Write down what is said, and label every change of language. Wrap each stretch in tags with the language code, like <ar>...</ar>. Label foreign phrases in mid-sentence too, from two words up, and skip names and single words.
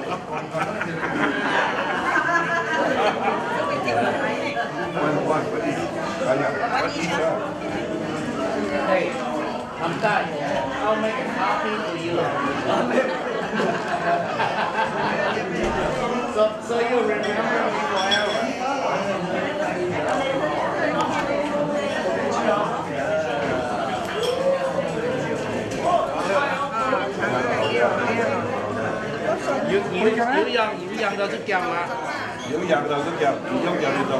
<en>One. Hey, I'm done. I'll make a copy for you. so you remember me forever.</en> <yue>有樣就識夾嘛？有人就都夾，唔喐就呢度。</yue>